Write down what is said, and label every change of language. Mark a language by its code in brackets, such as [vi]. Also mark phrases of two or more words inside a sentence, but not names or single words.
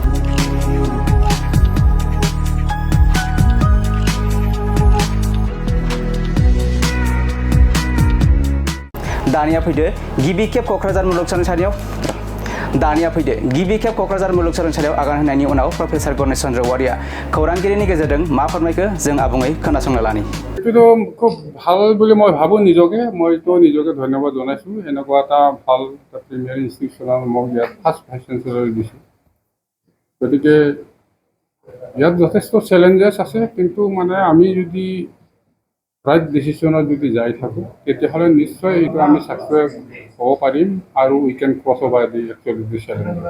[brx] दानिया फैदो गिबि खेब क'क्राझार मुलुगसोलोंसालियाव आगान होनायनि उनाव प्रफेसर गणेश चन्द्र औवारिया खौरांगिरिनि गेजेरजों मा फोरमायखो जों आबुङै खोनासंना लानि। [as] কিন্তু খুব ভাল বুলি মই ভাবোঁ মইতো নিজকে ধন্যবাদ জনাইছোঁ। এনেকুৱা এটা ভাল [en] premier institution [as] মোক ইয়াত [en] first vice chancellor [as] দিছোঁ। গতিকে ইয়াত যথেষ্ট চেলেঞ্জেছ আছে, কিন্তু মানে আমি যদি [en] right decision [as] যদি যাই থাকোঁ তেতিয়াহ'লে নিশ্চয় এইটো আমি ছাকচেছ হ'ব পাৰিম আৰু [en] we can cross over the actually the challenges.